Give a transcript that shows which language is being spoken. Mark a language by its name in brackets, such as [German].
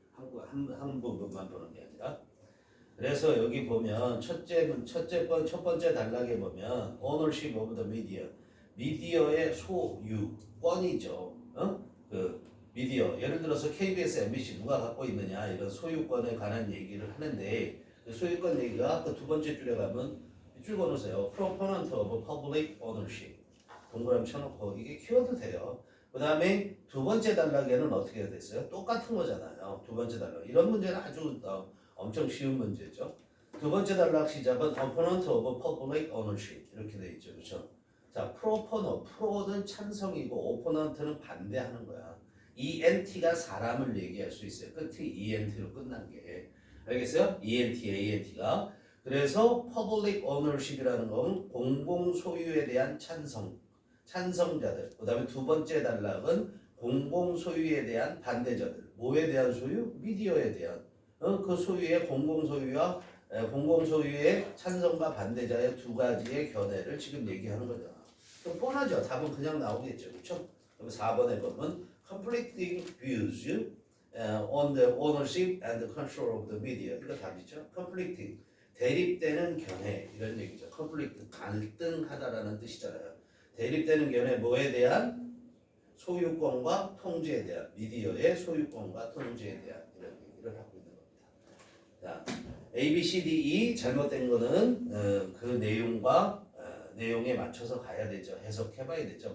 [Korean] 한 부분만 보는 게 아니라. 그래서 여기 보면 첫 번째 단락에 보면 [English] ownership of the media. [Korean] 미디어의 소유권이죠. 그 미디어. 예를 들어서 KBS, MBC 누가 갖고 있느냐 이런 소유권에 관한 얘기를 하는데 그 소유권 얘기가 그 두 번째 줄에 가면 줄 거놓으세요. [English] Proponent of public ownership. [Korean] 동그라미 쳐놓고 이게 키워도 돼요. 그 다음에 두 번째 단락에는 어떻게 됐어요? 똑같은 거잖아요. 두 번째 단락. 이런 문제는 아주 엄청 쉬운 문제죠. 두 번째 단락 시작은 [English] opponent of public ownership [Korean] 이렇게 돼 있죠, 그렇죠? 자, 프로는 찬성이고 opponent는 반대하는 거야. ENT가 사람을 얘기할 수 있어요. 끝이 ENT로 끝난 게 알겠어요? ENT가 그래서 [English] public ownership [Korean] 이라는 건 공공 소유에 대한 찬성자들. 그다음에 두 번째 단락은 공공 소유에 대한 반대자들. 뭐에 대한 소유? 미디어에 대한. 그 소유의 공공 소유의 찬성과 반대자의 두 가지의 견해를 지금 얘기하는 거죠. 좀 뻔하죠. 답은 그냥 나오겠죠. 그렇죠? 그럼 4번에 보면 [English] conflicting views on the ownership and the control of the media. [Korean] 이거 답이죠. conflicting 대립되는 견해 이런 얘기죠. conflict 갈등하다라는 뜻이잖아요. 대립되는 견해 뭐에 대한? 소유권과 통제에 대한 미디어의 소유권과 통제에 대한 이런 얘기를 하고 있는 겁니다. 자, A, B, C, D, E 잘못된 거는 그 내용에 맞춰서 가야 되죠. 해석해봐야 되죠.